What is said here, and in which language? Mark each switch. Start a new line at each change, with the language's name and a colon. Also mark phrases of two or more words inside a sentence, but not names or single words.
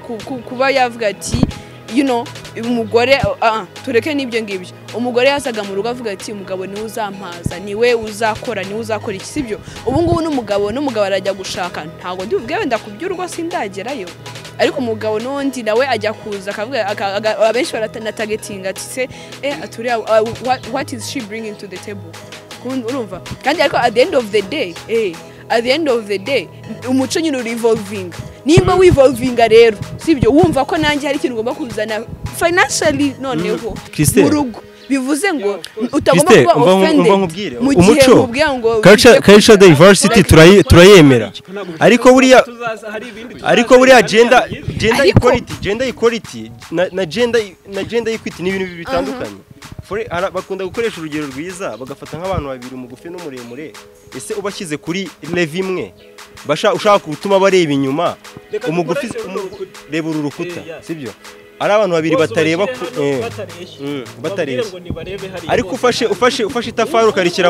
Kinyarwanda: kuba yavuga ati umugore tureke n'ibyo ngibyo umugore yasaga mu rugo avuga ati umugabo niwe uzampaza niwe uzakora iki sibyo ubu ngubu n'umugabo arajya gushaka ntago ndivuge wenda kuby'urugo sindagerayo ariko umugabo n'undi nawe ajya kuza akavuga abenshi baratanatargetinga ati se aturiya
English: what is she bringing to the table
Kinyarwanda: urumva kandi ariko
English: at the end of the day
Kinyarwanda: umuco nyine uri evolving nimba wivolvinga rero sibyo wumva ko nanjye hari ikintu ugomba kuzana financially noneho mu rugo bivuze ngo utagomba kuba offended mu gihe mubwira ngo
English: culture diversity
Kinyarwanda: turayemera ariko buriya
English: gender equality
Kinyarwanda: na
English: gender equity
Kinyarwanda: ni ibintu bitandukanye bakunda gukoresha urugero rwiza bagafata nk'abantu babiri umugufi n'umuremure ese ubashyize kuri level imwe ushaka gutuma bareba inyuma umugufi reba uru rukuta sibyo ari abantu babiri batareba batareshya ariko ufashe itafari ukarishyira